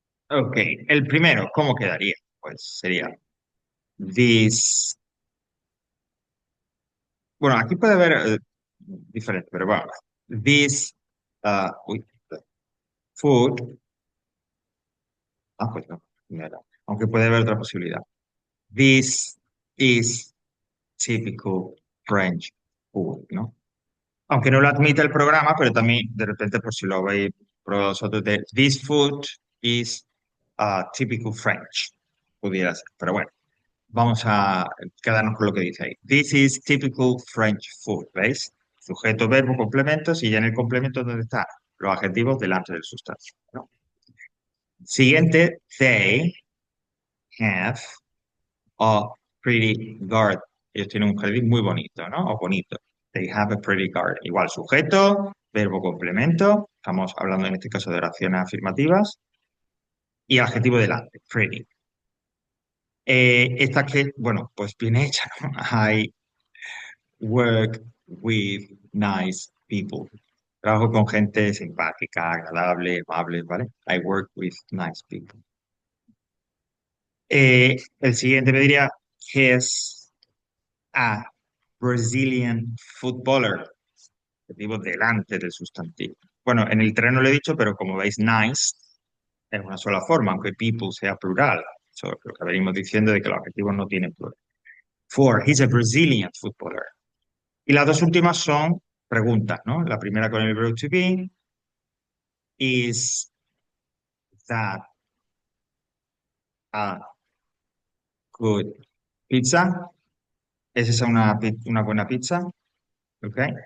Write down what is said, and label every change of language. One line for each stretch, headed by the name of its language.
Spanish: Ok, el primero, ¿cómo quedaría? Pues sería this. Bueno, aquí puede haber diferente, pero bueno. This uy, food. Pues no era. Aunque puede haber otra posibilidad.
English: This is typical French food, ¿no?
Spanish: Aunque no lo admite el programa, pero también de repente, por si lo veis probado vosotros, de
English: this food is typical French,
Spanish: pudiera ser. Pero bueno, vamos a quedarnos con lo que dice ahí.
English: This is typical French food, ¿veis?
Spanish: Sujeto, verbo, complementos y ya en el complemento donde están los adjetivos delante del sustantivo, ¿no? Siguiente,
English: they have a pretty garden.
Spanish: Ellos tienen un jardín muy bonito, ¿no? O bonito.
English: They have a pretty garden.
Spanish: Igual sujeto, verbo complemento. Estamos hablando en este caso de oraciones afirmativas. Y adjetivo delante, pretty. Esta que, bueno, pues bien hecha, ¿no?
English: I work with nice people.
Spanish: Trabajo con gente simpática, agradable, amable, ¿vale?
English: I work with nice people.
Spanish: El siguiente me diría,
English: he's a Brazilian footballer.
Spanish: Adjetivo delante del sustantivo. Bueno, en el terreno lo he dicho, pero como veis, nice es una sola forma, aunque people sea plural. Eso es lo que venimos diciendo de que los adjetivos no tienen plural.
English: For, he's a Brazilian footballer.
Spanish: Y las dos últimas son preguntas, ¿no? La primera con el verbo to be,
English: is that a good pizza?
Spanish: ¿Es esa una buena pizza? ¿Ok?